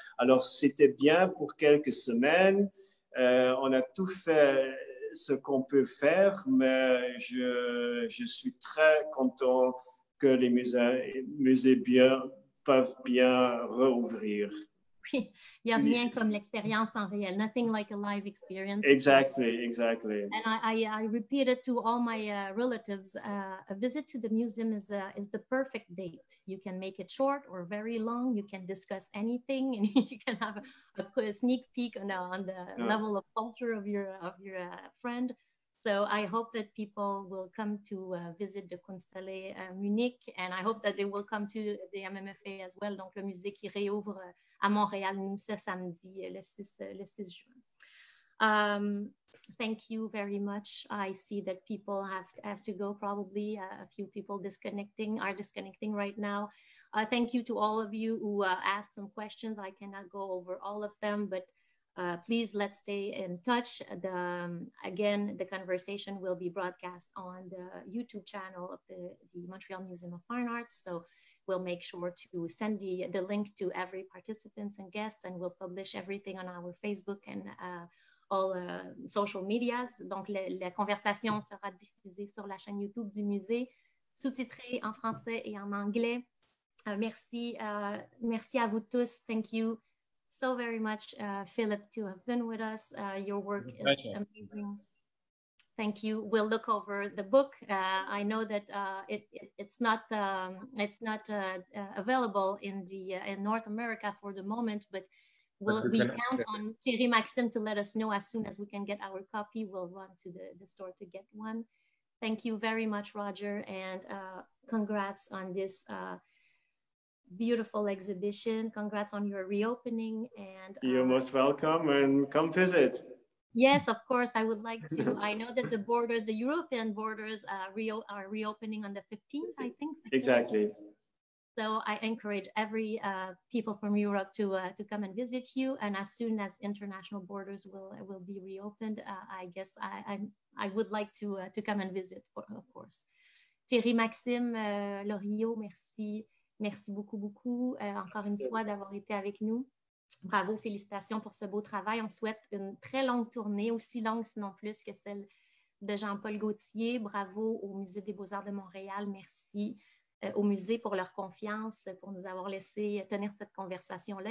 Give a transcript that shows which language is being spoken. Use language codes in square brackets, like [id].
[fr] Alors, c'était bien pour quelques semaines. On a tout fait ce qu'on peut faire, mais je suis très content que les musées peuvent bien rouvrir. Oui, il n'y a rien comme l'expérience en réel. [en] Nothing like a live experience. Exactly. And I repeat it to all my relatives. A visit to the museum is the perfect date. You can make it short or very long. You can discuss anything, and you can have a sneak peek on the level of culture of your friend. So I hope that people will come to visit the Kunsthalle Munich, and I hope that they will come to the MMFA as well. [fr] Donc, le musée qui réouvre à Montréal, nous, ce samedi, le 6 juin. [en] Thank you very much. I see that people have to go probably. A few people are disconnecting right now. Thank you to all of you who asked some questions. I cannot go over all of them, but please, let's stay in touch. Again, the conversation will be broadcast on the YouTube channel of the Montreal Museum of Fine Arts. So we'll make sure to send the link to every participants and guests, and we'll publish everything on our Facebook and all social medias. [fr] Donc, la conversation sera diffusée sur la chaîne YouTube du musée, sous-titrée en français et en anglais. Merci à vous tous. [en] Thank you so very much, Philipp, to have been with us. Your work is amazing. Thank you. We'll look over the book. I know that it's not available in North America for the moment, but we count on Thierry-Maxime to let us know as soon as we can get our copy. We'll run to the store to get one. Thank you very much, Roger, and congrats on this beautiful exhibition. Congrats on your reopening. And you're most welcome, and come visit. Yes, of course, I would like to. I know that the European borders are reopening on the 15th, I think. Exactly. So I encourage every people from Europe to come and visit you. And as soon as international borders will be reopened, I guess I would like to come and visit, of course. [fr] Thierry-Maxime Loriot, merci. Merci beaucoup, encore une fois, d'avoir été avec nous. Bravo, félicitations pour ce beau travail. On souhaite une très longue tournée, aussi longue sinon plus que celle de Jean-Paul Gaultier. Bravo au Musée des Beaux-Arts de Montréal. Merci au musée pour leur confiance, pour nous avoir laissé tenir cette conversation-là.